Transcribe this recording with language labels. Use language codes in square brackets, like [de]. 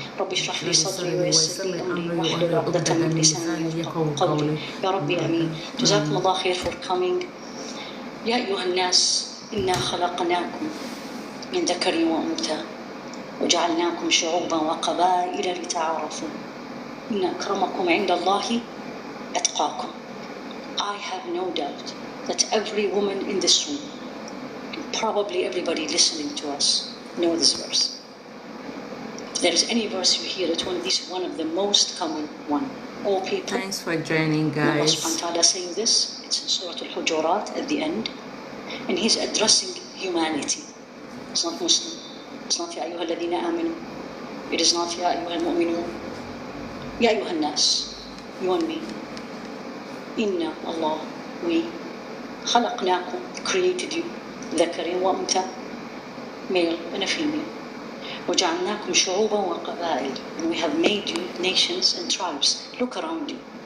[ar] رب اشرح لي صدري ويسر لي أمري واحلل عقدة من لساني يفقهوا قولي. يا ربي آمين. جزاكم الله خير [en] for coming. [ar] يا أيها الناس إنا خلقناكم من ذكر وأنثى وجعلناكم شعوبا وقبائل لتعارفوا إن أكرمكم عند الله أتقاكم. [en] I have no doubt that every woman in this room, probably everybody listening to us, know this verse. If there is any verse you hear it, this is one of the most common one. All people. Thanks for joining, guys. Allah subhanahu wa ta'ala saying this. It's in Surah Al-Hujurat at the end, and He's addressing humanity. It's not Muslim. It's not [ar] يا أيها الذين آمنوا. [en] It is not [ar] يا أيها المؤمنون. يا أيها الناس. [en] You and me. [ar] Inna Allah, [en] we [ar] خلقناكم, [en] created you, [ar] ذكر وأنثى, [en] male and a female. [ar] وجعلناكم شعوبا وقبائل, [en] and we have made you nations and tribes. Look around you.